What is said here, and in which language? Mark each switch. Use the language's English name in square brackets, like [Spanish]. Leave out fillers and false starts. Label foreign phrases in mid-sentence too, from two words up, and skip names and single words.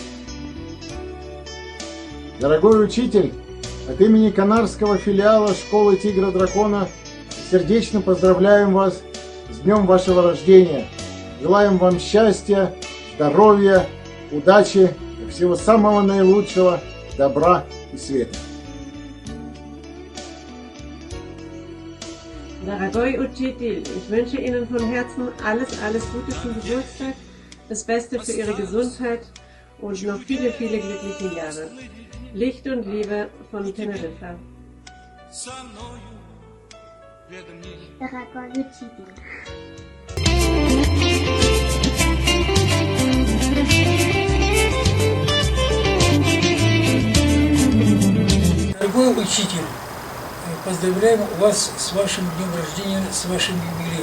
[Russian] Дорогой учитель, от имени Канарского филиала школы Тигра-Дракона сердечно поздравляем вас с днем вашего рождения. Желаем вам счастья, здоровья, удачи и всего самого наилучшего, добра и света. Дорогой Учитель, [German] ich wünsche Ihnen von Herzen alles Gute zum Geburtstag, das Beste für Ihre Gesundheit und noch viele, viele glückliche Jahre. Licht und Liebe von Teneriffa. [Russian] Дорогой Учитель. Дорогой учитель, поздравляем вас с вашим днем рождения, с вашим юбилеем.